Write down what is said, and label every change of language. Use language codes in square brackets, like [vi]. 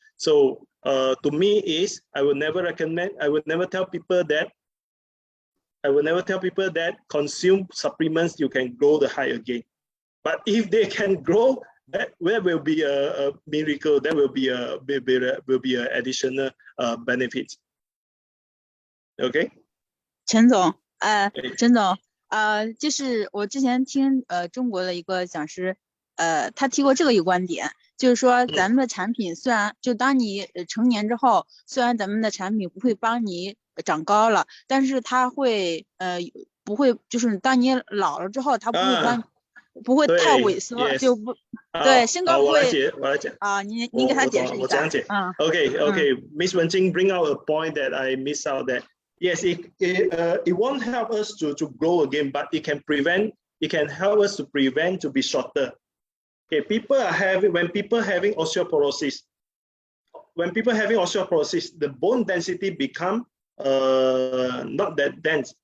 [en] So to me I would never recommend. I would never tell people that. I will never tell people that consume supplements you can grow the high again. But if they can grow, that will be a miracle. That will be a additional benefits. OK， [zh] 陈总，陈总，就是我之前听中国的一个讲师，他提过这个一个观点，就是说咱们的产品虽然就当你成年之后，虽然咱们的产品不会帮你长高了，但是它会不会就是当你老了之后，它不会帮不会太萎缩，就不对身高不会。我来解啊，你给他解释一下。我讲解。 [en] OK，Miss Wen Jing bring out a point that I miss out that. Yes, it won't help us to grow again, but it can help us to prevent to be shorter. Okay, when people having osteoporosis, the bone density become not that dense.